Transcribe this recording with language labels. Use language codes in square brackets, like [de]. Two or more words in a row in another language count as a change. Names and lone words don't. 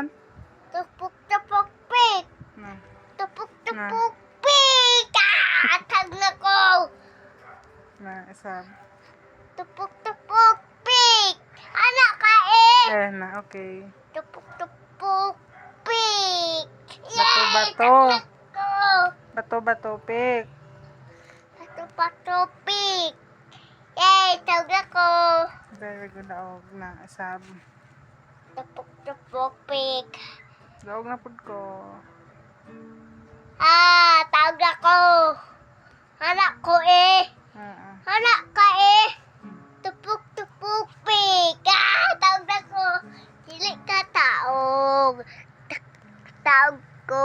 [ceb] Tupok-tupok pig. Na. Tupok-tupok pig. Tag na ko. Na, isab. Tupok-tupok pig. Anak ka Na, okay. Tupok-tupok pig. Bato-bato. Tag na ko. Bato-bato, pik. Bato-bato pig. Yay, tag na ko. [en] Very good, [ceb] daog na, isab. Tupok-tupok pig. Daog na pud ko. Tawag ako. Anak ko Anak ka Tupok-tupok pig. Tawag ako. Dili ka taog. Tawag ko.